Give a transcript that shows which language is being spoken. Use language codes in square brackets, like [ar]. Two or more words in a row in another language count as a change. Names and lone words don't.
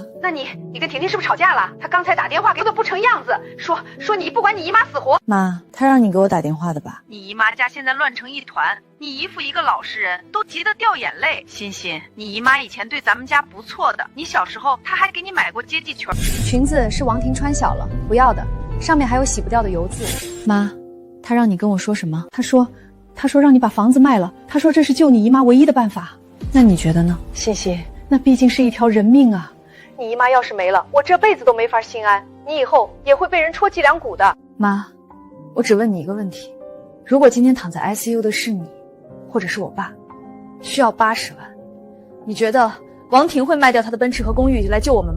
[zh] 那你跟婷婷是不是吵架了？她剛才打電話給我不成樣子，說你不管你姨媽死活。媽，她讓你給我打電話的吧？你姨媽家現在亂成一團，你姨父一個老實人都急得掉眼淚。欣欣，你姨媽以前對咱們家不錯的，你小時候她還給你買過接濟裙。裙子是王婷穿小了，不要的，上面還有洗不掉的油漬。媽，她讓你跟我說什麼？她說讓你把房子賣了，她說這是救你姨媽唯一的辦法。那你覺得呢？欣欣，那畢竟是一條人命啊。你姨媽要是沒了，我這輩子都沒法心安，你以後也會被人戳脊梁骨的。媽，我只問你一個問題，如果今天躺在 ICU 的是你，或者是我爸，需要80萬，你覺得王婷會賣掉她的奔馳和公寓來救我們嗎？